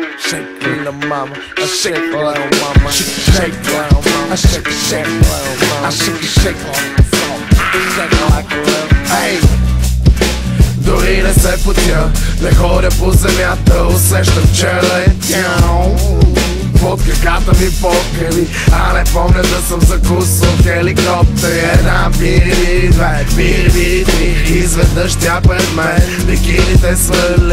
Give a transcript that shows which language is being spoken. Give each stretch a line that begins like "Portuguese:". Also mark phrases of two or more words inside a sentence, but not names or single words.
English: shake, little mama. I shake, little mama. Shake, little mama. I shake, little mama. I shake, shake like a little. Hey!
Bulgarian: Дори не се потя, не ходя по земята, усещам, че летям под краката ми покрили, а не помня да съм закусал хеликоптер. Една бири, две, бири, три, изведнъж тя пред мен, бикините свърли.